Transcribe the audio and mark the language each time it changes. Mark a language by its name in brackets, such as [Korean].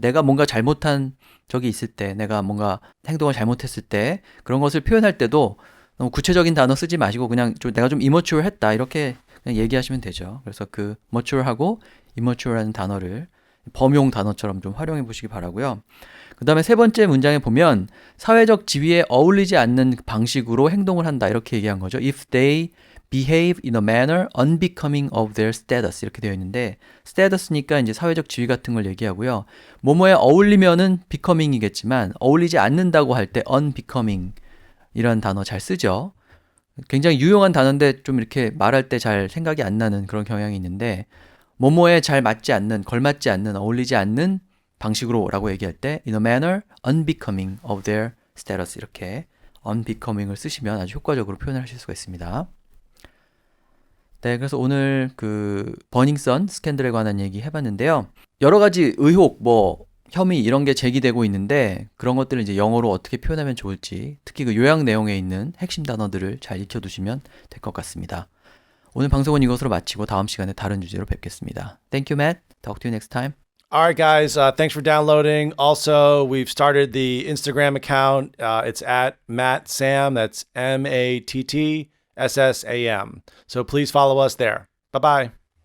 [Korean] 내가 뭔가 잘못한 적이 있을 때, 내가 뭔가 행동을 잘못했을 때 그런 것을 표현할 때도 너무 구체적인 단어 쓰지 마시고 그냥 내가 좀 immature 했다 이렇게 그냥 얘기하시면 되죠. 그래서 그 mature하고 immature라는 단어를 범용 단어처럼 좀 활용해 보시기 바라고요. 그 다음에 세 번째 문장에 보면 사회적 지위에 어울리지 않는 방식으로 행동을 한다 이렇게 얘기한 거죠. [English] If they behave in a manner unbecoming of their status [Korean] 이렇게 되어 있는데 status니까 이제 사회적 지위 같은 걸 얘기하고요. 뭐뭐에 어울리면은 becoming이겠지만 어울리지 않는다고 할 때 unbecoming 이런 단어 잘 쓰죠. 굉장히 유용한 단어인데 좀 이렇게 말할 때 잘 생각이 안 나는 그런 경향이 있는데 뭐뭐에 잘 맞지 않는, 걸맞지 않는, 어울리지 않는 방식으로 라고 얘기할 때 [English] in a manner unbecoming of their status [Korean] 이렇게 unbecoming을 쓰시면 아주 효과적으로 표현을 하실 수가 있습니다. 네, 그래서 오늘 그 버닝썬 스캔들에 관한 얘기 해봤는데요. 여러 가지 의혹, 혐의 이런 게 제기되고 있는데 그런 것들을 이제 영어로 어떻게 표현하면 좋을지 특히 그 요약 내용에 있는 핵심 단어들을 잘 익혀두시면 될 것 같습니다. 오늘 방송은 이것으로 마치고 다음 시간에 다른 주제로 뵙겠습니다. [English] Thank you, Matt. Talk to you next time. All right, guys. Thanks for downloading. Also, we've started the Instagram account. It's at MattSam. That's MattSsam. So please follow us there. Bye-bye.